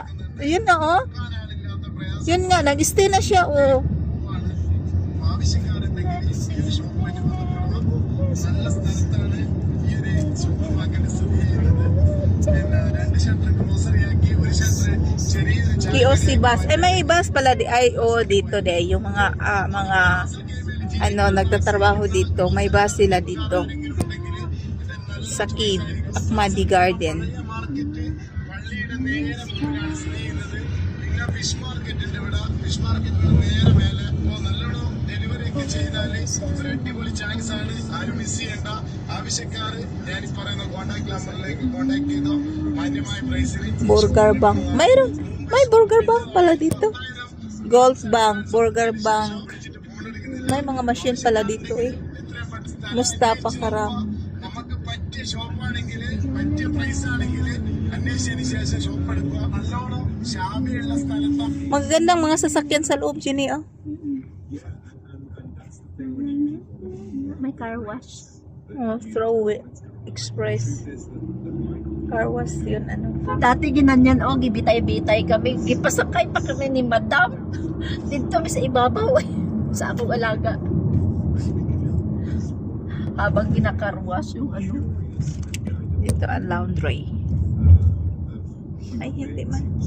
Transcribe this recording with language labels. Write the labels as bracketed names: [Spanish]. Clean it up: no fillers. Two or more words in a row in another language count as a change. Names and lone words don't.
[Filipino] Yun nga Yun nga, nag-stay na siya KOC bus. May bus pala dito yung mga nagtatrabaho dito. May bus sila dito. Sa Akmadi Garden. [Malayalam] പിന്നെ [English] fish market [Malayalam] ഇവിടെ [English] fish market [Malayalam] നേരെ മേലെ നല്ലോണം ഡെലിവറി ഒക്കെ ചെയ്താല് ഒരു അടിപൊളി ചാൻസ് ആണ്. ആരും മിസ് ചെയ്യണ്ട. ആവശ്യക്കാര് ഞാൻ ഈ പറയുന്ന [English] contact number [Malayalam] കോൺടാക്ട് ചെയ്തോ. മാന്യമായ പ്രൈസിന് [Filipino] Burger Bank. May Burger Bank pala dito. Golf Bank, Burger Bank. May mga machine pala dito eh. Mustafa Karam. [Malayalam] നമുക്ക് പറ്റിയ ഷോപ്പാണെങ്കിൽ പറ്റിയ പ്രൈസ് ആണെങ്കിൽ അന്വേഷിച്ചതിന് ശേഷം ഷോപ്പ് എടുക്കുക. നല്ലോണം ഷാമിയുള്ള സ്ഥലത്താണ്. [Filipino] Magagandang mga sasakyan sa loob, Jenny, oh. May [English] car wash. Oh, throw it. [Filipino] Express. [English] Car wash [Filipino] yun, ano. [Cebuano] Dati ginanyan, gibitay-bitay kami. Gipasakay pa kami ni Madam. Dito kami sa ibabaw sa akong alaga. [Filipino] Habang ginakarwash yung ano. Dito ang laundry. Ay, hindi man.